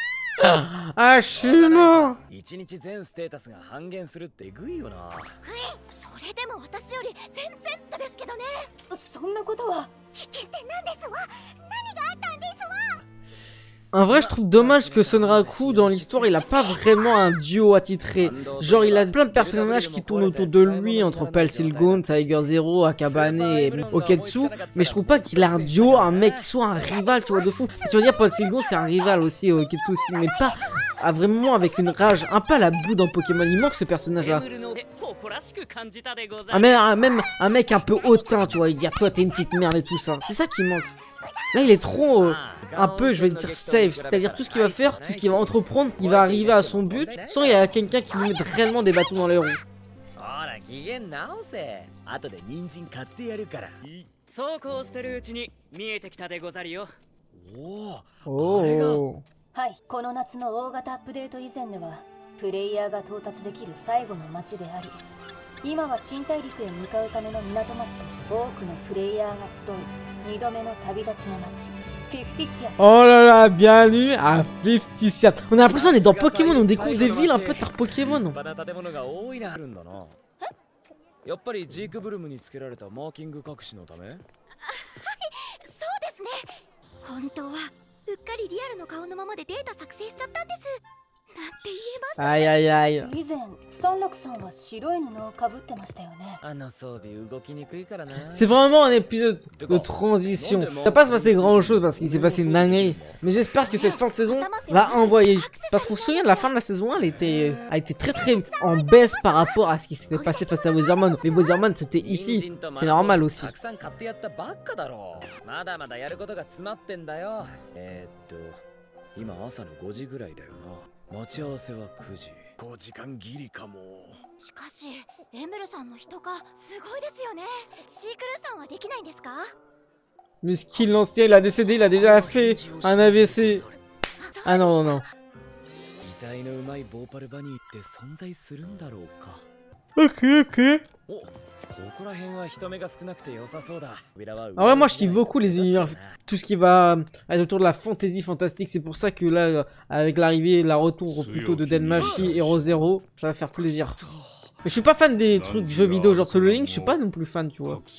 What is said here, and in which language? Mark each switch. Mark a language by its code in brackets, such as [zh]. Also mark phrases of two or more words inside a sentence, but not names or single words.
[fr] Ah, je suis mort. [ja] 1 日全ステータスが半減するってえぐいよな。それでも私より全然下ですけどね。そんなことは。危険って何ですわ。何があったんですわ。 [fr] En vrai, je trouve dommage que Sonraku, dans l'histoire, il a pas vraiment un duo attitré. Genre, il a plein de personnages qui tournent autour de lui, entre Palsilgon, Tiger Zero, Akabane et Oketsu. Mais je trouve pas qu'il a un duo, un mec qui soit un rival, tu vois, de fou. Tu veux dire, Palsilgon, c'est un rival aussi, Oketsu aussi, mais pas vraiment avec une rage, un peu à la boue dans Pokémon. Il manque ce personnage-là. Même un mec un peu hautain, tu vois, il dit, ah, toi, t'es une petite merde et tout ça. C'est ça qui manque. Là, il est trop... un peu, je vais dire safe, c'est-à-dire tout ce qu'il va faire, tout ce qu'il va entreprendre, il va arriver à son but sans il y a quelqu'un qui lui met réellement des bâtons dans les roues. Oh. [ja] はい、この夏の大型アップデート以前ではプレイヤーが到達できる最後の街であり、今は新大陸へ向かうための港町として多くのプレイヤーが集う2度目の旅立ちの街。 [fr] Oh là là, bienvenue à 50 On a l'impression qu'on est dans Pokémon, on découvre des villes un peu par Pokémon. [ja] やっぱりジークブルムにつけられたマーキング隠しのため？はい、そうですね。本当はうっかりリアルの顔のままでデータ作成しちゃったんです。なんて言えます。 [fr] Aïe aïe aïe. [ja] 以前、サンラクさんは白い布をかぶってましたよね。あの装備動きにくいからな。 [fr] C'est vraiment un épisode de transition. Ça va pas se passer grand chose parce qu'il s'est passé une dinguerie. Mais j'espère que cette fin de saison va envoyer. Parce qu'on se souvient de la fin de la saison 1, elle a été très en baisse par rapport à ce qui s'était passé face à Wizardman. Mais Wizardman c'était ici. C'est normal aussi. [ja] まだまだやることが詰まってんだよ。今朝の5時ぐらいだよな。待ち合わせは9時。5時間ギリかも。しかし、エムルさんの人かすごいですよね。シークルさんはできないんですか？ [fr] Mais ce qu'il l'ancien, il a décédé, il a déjà fait un AVC. Ah non, non. [ja] 遺体のうまいボーパルバニーって存在するんだろうか。 [fr] Ok, ok. Ah ouais, moi je kiffe beaucoup les univers, tout ce qui va être autour de la fantasy fantastique. C'est pour ça que là, avec l'arrivée, la retour plutôt de Denmachi et Rosero, ça va faire plaisir. Mais je suis pas fan des trucs jeux vidéo genre Solo Link, je suis pas non plus fan, tu vois.